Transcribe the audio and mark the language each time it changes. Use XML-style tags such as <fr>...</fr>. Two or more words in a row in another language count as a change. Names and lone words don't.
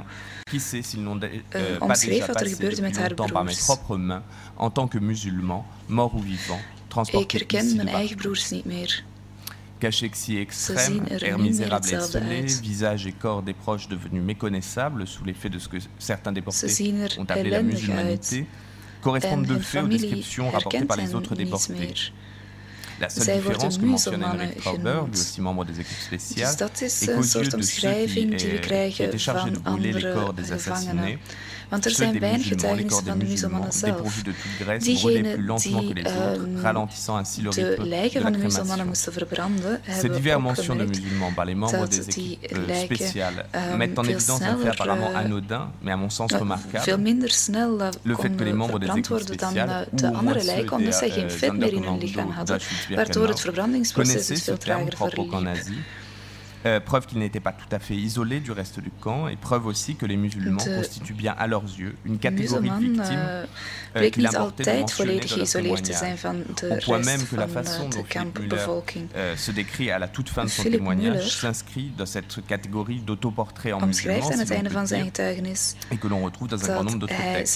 <fr>Qui sait s'ils n'ont pas déjà passé depuis longtemps par mes propres mains, en tant que musulmans, morts ou vivants, transportés ici cachés si extrêmes, air misérable et isolé, visage et corps des proches devenus méconnaissables sous l'effet de ce que certains déportés ont appelé la musulmanité, correspondent de fait aux descriptions rapportées par les autres déportés. La seule différence que mentionne Henrik Trauber, lui aussi membre des équipes spéciales, est qu'aux yeux de ceux qui étaient chargés de brûler les corps des assassinés,</fr> <nl>Want er zijn weinig getuigenissen van de musulmannen zelf. Diegenen die de lijken van de musulmannen moesten verbranden, hebben opgemerkt dat die lijken veel sneller, veel minder snel konden verbrand worden dan de andere lijken, omdat zij geen vet meer in hun lichaam hadden, waardoor het verbrandingsproces veel trager verliep.</nl> <fr>Preuve qu'ils n'étaient pas tout à fait isolés du reste du camp, et preuve aussi que les musulmans constituent bien à leurs yeux une catégorie de victimes qu'il importait de mentionner dans leur témoignage, au point même que la façon dont Philippe Müller se décrit à la toute fin de son témoignage s'inscrit dans cette catégorie d'autoportrait en musulman, et que l'on retrouve dans un grand nombre d'autres textes.</fr>